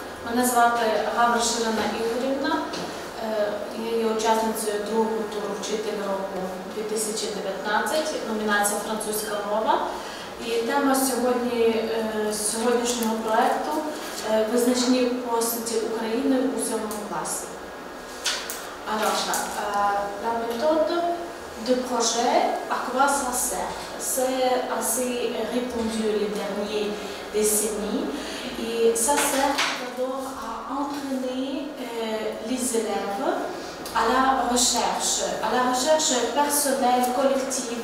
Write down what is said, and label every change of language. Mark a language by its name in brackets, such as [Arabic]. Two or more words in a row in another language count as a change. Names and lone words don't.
[Ukrainian] Мене звати Гавриш Ірина Ігорівна. Я є учасницею другого туру «Вчитель року 2019», номінація «Французька мова». І тема сьогоднішнього проєкту – визначні постаті України у 7 класі. [French] Alors, la méthode de projet, à quoi ça sert? C'est assez répandu les dernières décennies et ça sert d'abord à entraîner les élèves à la recherche personnelle, collective.